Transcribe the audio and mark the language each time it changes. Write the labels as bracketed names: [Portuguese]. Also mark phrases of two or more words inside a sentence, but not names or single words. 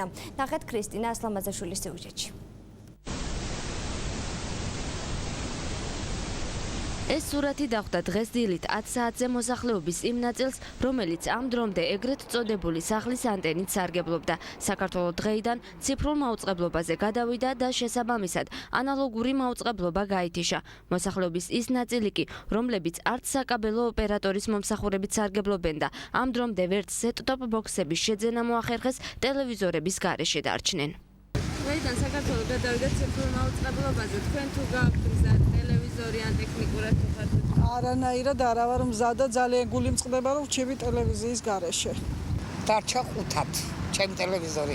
[Georgian] ნახეთ ქრისტინა ასლამაზაშვილის სიუჟეტში. ეს სურათი დახვდა დღეს დილით 10 საათზე მოსახლეობის იმ ნაწილს, რომელიც ამ დრომდე ეგრეთ წოდებული სახლის ანტენით სარგებლობდა. საქართველოს დღეიდან ციფრულ მაუწყებლობაზე გადავიდა და შესაბამისად ანალოგური მაუწყებლობა გაითიშა. მოსახლეობის ის ნაწილი კი, რომლებიც არც საკაბელო ოპერატორის მომსახურებით სარგებლობენ და ამ დრომდე ვერც [English] set-top box- [Georgian] ების შეძენა მოახერხეს, ტელევიზორების გარეშე დარჩნენ. დღეიდან საქართველოს გადავიდა ციფრულ მაუწყებლობაზე. თქვენ თუ გაქვთ მზად ტელევიზორი ან ტექნიკურად თუ ხართ? არანაირად არა ვარ მზად და ძალიან გული მწყდება რომ ვჩები ტელევიზიის გარეშე. დარჩა ყუთად ჩემი ტელევიზორი.